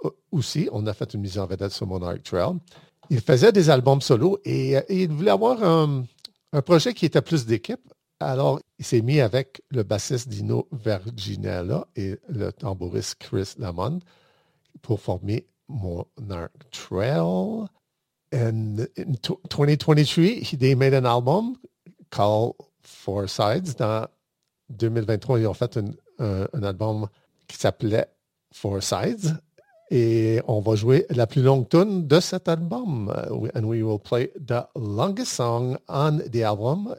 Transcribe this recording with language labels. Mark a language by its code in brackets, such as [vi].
[fr] Aussi, on a fait une mise en vedette sur Monarch Trail. Il faisait des albums solo et il voulait avoir un projet qui était plus d'équipe. Alors, il s'est mis avec le bassiste Dino Verginella et le tambouriste Chris Lamont pour former Monarch Trail. [en] And in 2023, they made an album called Four Sides. [fr] Dans 2023, ils ont fait un album qui s'appelait Four Sides. Et on va jouer la plus longue tune de cet album. [en] And we will play the longest song on the album.